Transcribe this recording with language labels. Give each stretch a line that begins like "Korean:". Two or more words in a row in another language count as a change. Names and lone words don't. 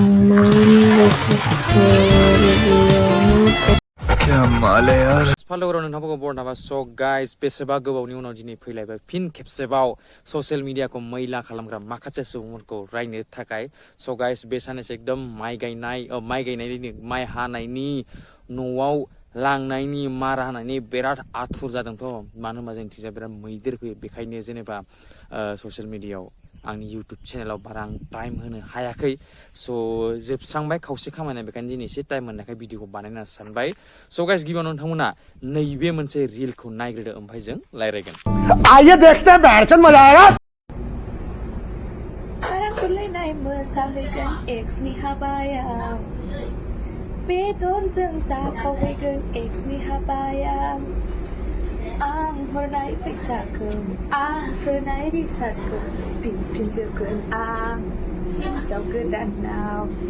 Hindi: क्या माल है यार
Bodo: फालोगराव नोंथांखौ बरनाबा
English: so guys
Bodo: बेसेबा गोबावनि उनाव दिनै फैलायबाय फिन खेबसेबाव
English: social mediakhou
Bodo: मैला खालामग्रा माखासे सुबुंफोरखौ रायनो थाखाय
English: so guys
Bodo: बे सानैसो एकदम माइ गायनायनि माइ हानायनि न'आव लांनायनि मारा होनायनि बिराद आथुर जादोंथ' मानो होनबा जोंथिंजा बिराद मैदेर फैयो बेखायनो जेनेबा
English: social mediayao
Bodo: आंनि
English: YouTube channelao
Bodo: बारा आं टाइम होनो हायाखै स जोबस्रांबाय खावसे खामानिया बेखायनो दिनै एसे टाइम मोननायखाय भिडिअखौ बानायनो सानबाय
English: so guys
Bodo: गिबियाव नोंथांमोना नैबे मोनसे रिलखौ नायग्रोदो ओमफ्राय जों रायलायगोन
Hindi: आइए देखते हैं बैठचंद मजा आएगा
Bodo: बाराखुलायनाय मोसाहैगोन एक्सनि हाबायाव बेदरजों जाखावहैगोन एक्सनि हाबायाव आं हरनाय फैसाखौ आं सोनाय रिसार्जखौ फिनफिनजोबगोन आं हिन्जाव गोदानाव